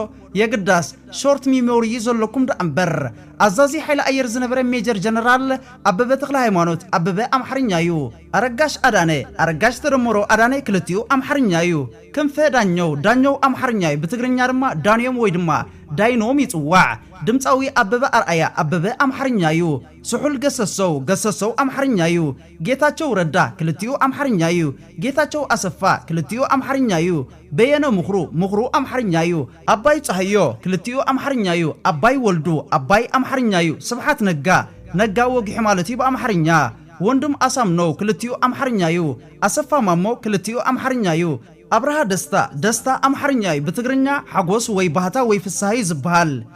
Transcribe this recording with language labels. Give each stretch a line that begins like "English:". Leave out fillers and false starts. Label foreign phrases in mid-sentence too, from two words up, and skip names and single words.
Tigrinya: የግዳስ
English: short memory
Tigrinya: ዘለኩም ዳንበር አዛዚ ኃይለ አየር ዝነበረ ሜጀር ጀነራል አበበ ተክለ ሃይማኖት አበበ አምሓርኛ እዩ። አረጋሽ አዳነ አረጋሽ ተደመሮ አዳነ ክልቲኡ አምሓርኛ እዩ። ክንፈ ዳኘው አምሓርኛ እዩ። በትግርኛ ድማ ዳንዮም ወይ ድማ ዳይኖም ይጽዋዕ። ድምፃዊ አበበ አርአያ አበበ አምሓርኛ እዩ። ስሑል ገሰሰው አምሓርኛ እዩ። ጌታቸው ረዳ ክልቲኡ አምሓርኛ እዩ። ጌታቸው አሰፋ ክልቲኡ አምሓርኛ እዩ። በየነ ምኽሩ አምሓርኛ እዩ። አባይ ጸህዮ ክልቲኡ አምሓርኛ እዩ። አባይ ወልዱ አባይ አምሓርኛ እዩ። ስብሓት ነጋ ወግሒ ማለት እዩ በአምሓርኛ። ወንድም አሳምነው ክልቲኡ አምሓርኛ እዩ። አሰፋ ማሞ ክልቲኡ አምሓርኛ እዩ። አብርሃ ደስታ አምሓርኛ እዩ። በትግርኛ ሓጎስ ወይ ባህታ ወይ ፍሳሃይ ዝበሃል